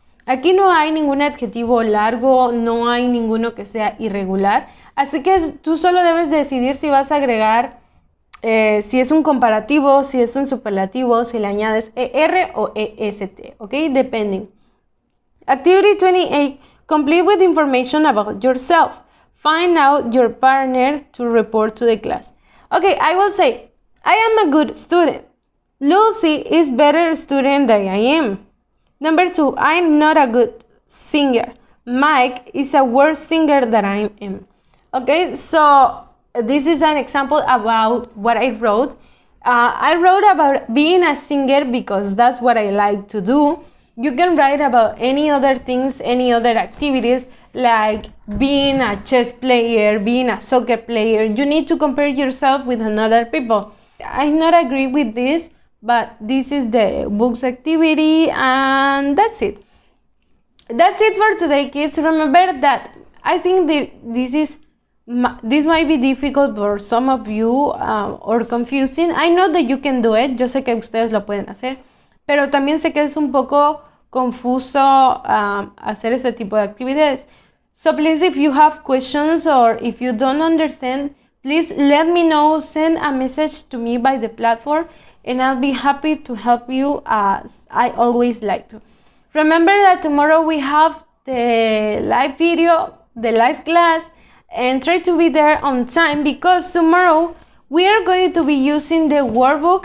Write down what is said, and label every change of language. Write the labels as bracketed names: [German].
[Spanish] Aquí no hay ningún adjetivo largo, no hay ninguno que sea irregular. Así que tú solo debes decidir si vas a agregar, si es un comparativo, si es un superlativo, si le añades ER o EST. [English] ¿Ok? Depending. Activity 28. Complete with information about yourself. Find out your partner to report to the class. Okay, I will say, I am a good student. Lucy is better student than I am. Number 2, I'm not a good singer. Mike is a worse singer than I am. Okay, so this is an example about what I wrote. I wrote about being a singer because that's what I like to do. You can write about any other things, any other activities, like being a chess player, being a soccer player. You need to compare yourself with another people. I not agree with this, but this is the book's activity, and that's it. That's it for today, kids. Remember that I think this might be difficult for some of you or confusing. I know that you can do it. [Spanish] Yo sé que ustedes lo pueden hacer, pero también sé que es un poco confuso hacer este tipo de actividades. [English] So please, if you have questions or if you don't understand, please let me know. Send a message to me by the platform, and I'll be happy to help you as I always like to. Remember that tomorrow we have the live video, the live class, and try to be there on time because tomorrow we are going to be using the workbook.